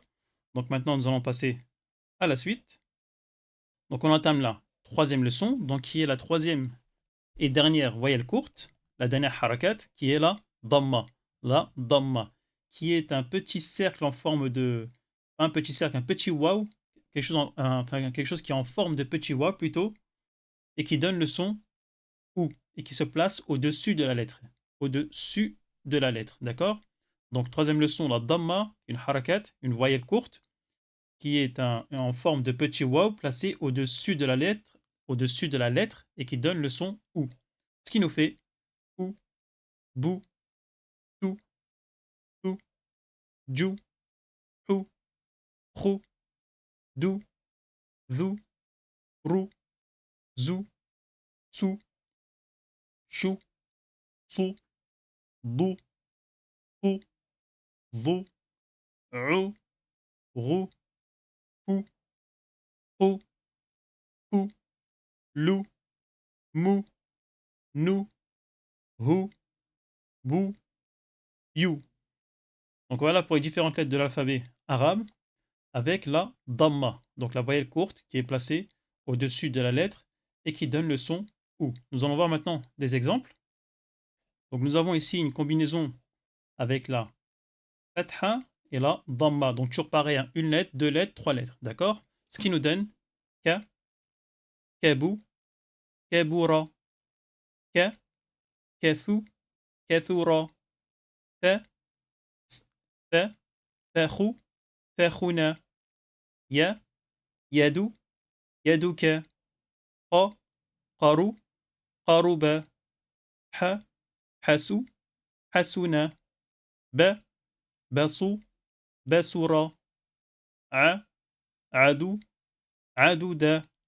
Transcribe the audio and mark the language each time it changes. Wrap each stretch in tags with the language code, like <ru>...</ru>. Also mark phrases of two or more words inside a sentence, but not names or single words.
<fr>Donc maintenant nous allons passer à la suite. Donc on entame la troisième leçon, donc qui est la troisième et dernière voyelle courte, la dernière harakat, qui est la dhamma, qui est un petit cercle en forme de, un petit cercle, un petit waw, enfin quelque chose qui est en forme de petit waw plutôt, et qui donne le son ou, et qui se place au-dessus de la lettre, au-dessus de la lettre, d'accord? Donc troisième leçon, la dhamma, une harakat, une voyelle courte, qui est en forme de petit waw placé au-dessus de la lettre et qui donne le son ou. Ce qui nous fait ou, bou, tou, tou, djou, hou, khou, dou, zou, rou, zou, sou, chou, sou, dou, pou, dou, rou, rou, pou, pou, pou, lou, mou, nou, hou, bou, you. Donc voilà pour les différentes lettres de l'alphabet arabe avec la dhamma, donc la voyelle courte qui est placée au-dessus de la lettre et qui donne le son ou. Nous allons voir maintenant des exemples. Donc nous avons ici une combinaison avec la fatha et la dhamma. Donc toujours pareil, hein, une lettre, deux lettres, trois lettres, d'accord? Ce qui nous donne ka, kabu, kabura, ka, kathu, kathura, ta,</fr> <ar>ث ثاخو ثاخنا يا يد يدك ق قارو قارب ح حسو حسنا ب بصو بصر ع عدو عدد</ar>